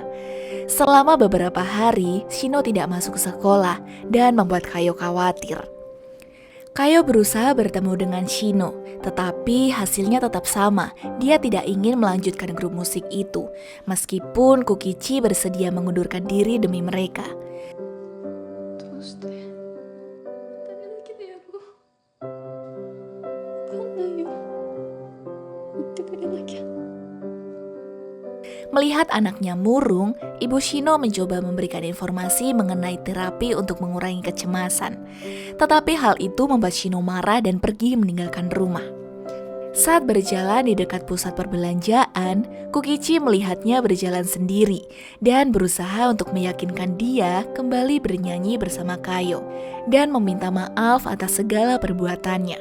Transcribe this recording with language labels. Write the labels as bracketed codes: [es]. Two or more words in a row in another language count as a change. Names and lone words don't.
[id] Selama beberapa hari, Shino tidak masuk sekolah dan membuat Kayo khawatir. Kayo berusaha bertemu dengan Shino, tetapi hasilnya tetap sama. Dia tidak ingin melanjutkan grup musik itu, meskipun Kokichi bersedia mengundurkan diri demi mereka. [ja] どうして誰だけでやろう。わかんないよ。言ってくれなきゃ。 [id] Melihat anaknya murung, Ibu Shino mencoba memberikan informasi mengenai terapi untuk mengurangi kecemasan. Tetapi hal itu membuat Shino marah dan pergi meninggalkan rumah. Saat berjalan di dekat pusat perbelanjaan, Kokichi melihatnya berjalan sendiri dan berusaha untuk meyakinkan dia kembali bernyanyi bersama Kayo dan meminta maaf atas segala perbuatannya.